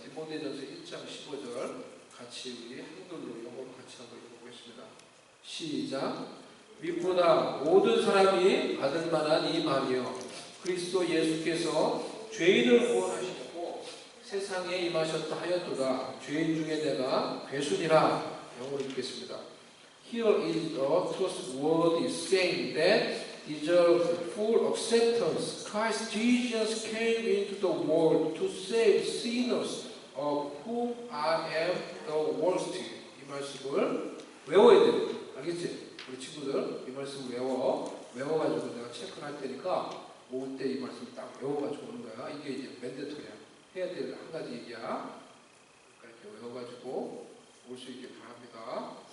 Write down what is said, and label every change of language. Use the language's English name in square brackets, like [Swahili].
[Korean] 디모데전서 1장 15절 같이 우리 한글로 영어로 같이 한번 읽어보겠습니다. 시작. 믿보다 모든 사람이 받을 만한 이 말이요 그리스도 예수께서 죄인을 구원하시려고 세상에 임하셨다 하였도다. 죄인 중에 내가 괴순이라. 영어로 읽겠습니다. [English] Here is a trustworthy saying that deserves full acceptance. Christ Jesus came into the world to save sinners, of whom I am the worst. [Korean] 이 말씀을 외워야 돼요. 알겠지? 우리 친구들 이 말씀 외워가지고 내가 체크를 할 테니까 올 때 이 말씀 딱 외워가지고 오는 거야. 이게 이제 맨데토리야. 해야 될 한 가지 얘기야. 이렇게 외워가지고 올 수 있게 바랍니다.